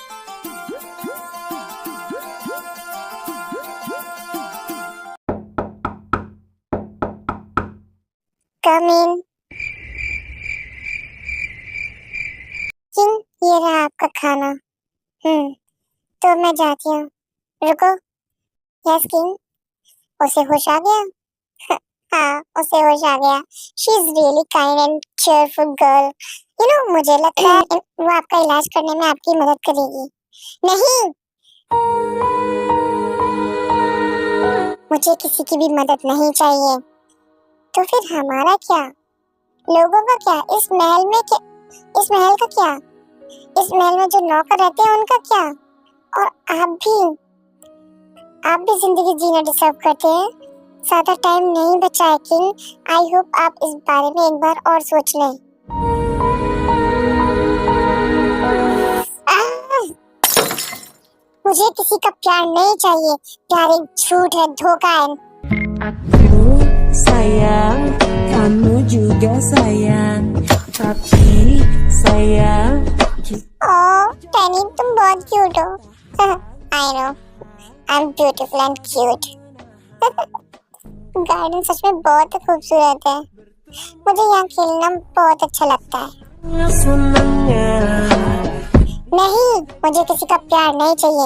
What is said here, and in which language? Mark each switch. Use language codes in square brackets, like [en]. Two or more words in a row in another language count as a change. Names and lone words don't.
[en] Come in. [hi] किंग, ये रहा आपका खाना। तो मैं जाती हूँ। रुको। यस किंग, उसे होश आ गया? हाँ, उसे होश आ गया। [en] She is really kind and cheerful girl. You know, [hi] मुझे लगता है वो आपका इलाज करने में आपकी मदद करेगी। नहीं, मुझे किसी की भी मदद नहीं चाहिए। तो फिर हमारा क्या? लोगों का क्या? इस महल का क्या? इस महल में जो नौकर रहते हैं उनका क्या? और आप भी जिंदगी जीना डिजर्व करते हैं। ज्यादा टाइम नहीं बचा है किंग। [en] I hope [hi] आप इस बारे में एक बार और सोच लें। मुझे किसी का प्यार नहीं चाहिए। प्यार एक झूठ है, धोखा है। [id] Aku sayang, kamu juga sayang, tapi sayang. [hi] ओह पेनी, तुम बहुत क्यूट हो। [en] I know, I am beautiful and cute. [hi] गार्डन सच में बहुत खूबसूरत है। मुझे यहाँ खेलना बहुत अच्छा लगता है। नहीं, मुझे किसी का प्यार नहीं चाहिए।